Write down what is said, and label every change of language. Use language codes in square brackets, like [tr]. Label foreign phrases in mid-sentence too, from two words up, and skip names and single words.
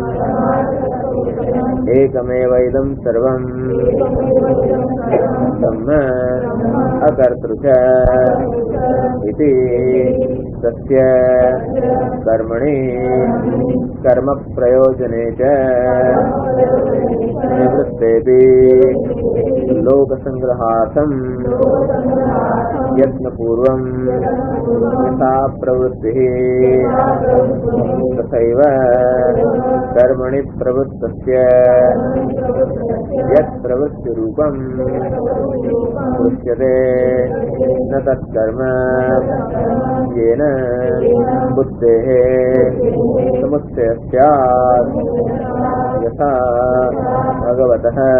[sa] एकमेवैदम सर्वम ब्रह्म अकर्तृ च इति तस्य कर्मणि कर्म प्रयोजने च निवृत्तेपि लोक संग्रहार्थम यत्नपूर्वं यथा प्रवृत्तिः तथैव कर्मणि प्रवृत्तस्य यत् प्रवृत्तिरूपं दृश्यते न तत्कर्म येन बुद्धेः समुच्चयः स्यात् यथा भगवतः